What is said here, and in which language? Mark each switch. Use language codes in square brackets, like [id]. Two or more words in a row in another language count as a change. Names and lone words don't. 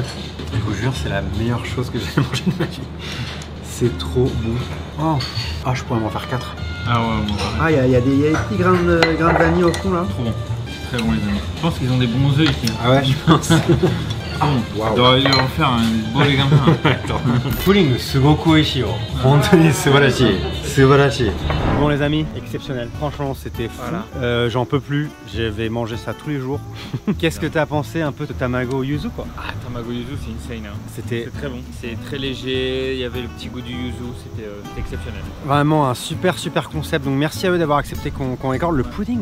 [fr] Je vous jure, c'est la meilleure chose que j'ai mangé de ma vie. C'est trop bon. Oh. Ah, je pourrais m'en faire 4. Ah ouais, bon, ah, il y a des petits grains de vanille au fond là. Trop bon. Très bon les amis. Je pense qu'ils ont des bons œufs ici. Ah ouais, je pense. Wow. On devrait en faire un beau les gamins. [ja] プリンすごく美味しいよ。本当に素晴らしい. Subarashi. [fr] Bon les amis, exceptionnel. Franchement, c'était fou. Voilà. J'en peux plus. Je vais manger ça tous les jours. Qu'est-ce que t'as pensé un peu de tamago yuzu quoi? Ah, tamago yuzu c'est insane. Hein. C'était très bon. C'est très léger. Il y avait le petit goût du yuzu. C'était exceptionnel. Vraiment un super concept. Donc merci à eux d'avoir accepté qu'on accorde le pudding.